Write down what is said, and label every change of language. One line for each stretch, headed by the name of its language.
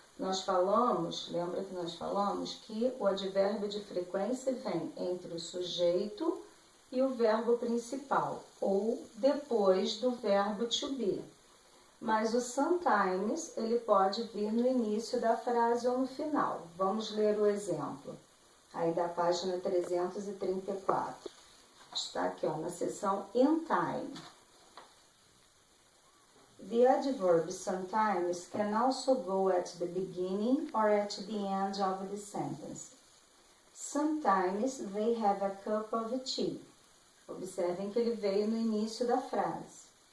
Portuguese: Nós falamos, lembra que nós falamos que o advérbio de frequência vem entre o sujeito e o verbo principal, ou depois do verbo to be. Mas o sometimes, ele pode vir no início da frase ou no final. Vamos ler o exemplo, aí da página 334. Está aqui, ó, na seção in time.
English: The adverb sometimes can also go at the beginning or at the end of the sentence. Sometimes they have a cup of tea.
Portuguese: Observem que ele veio no início da frase.